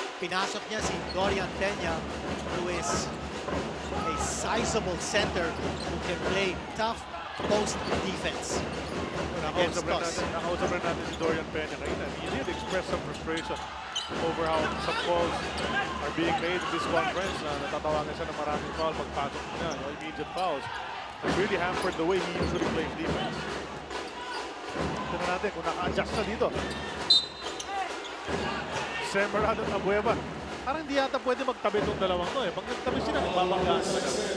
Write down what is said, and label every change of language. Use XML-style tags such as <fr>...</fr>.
<tl>Pinasok niya si</tl> <en>Dorian Peña, who is a sizable center who can play tough post defense.</en> <tl>Nakausap rin natin si Dorian Peña kanina.</tl> <en>He did express some frustration over how some calls are being made in this conference.</en> <tl>Natatawagan siya ng maraming foul pagpasok niya, no?</tl> <en>Immediate fouls. It's really hampered the way he usually plays defense.</en> <tl>Tignan natin kung naka-adjust na dito. Semeran at Abueva. Parang hindi yata pwede magtabi itong dalawang to eh. Pag nagtabi sila, nagbabanggaan talaga.</tl>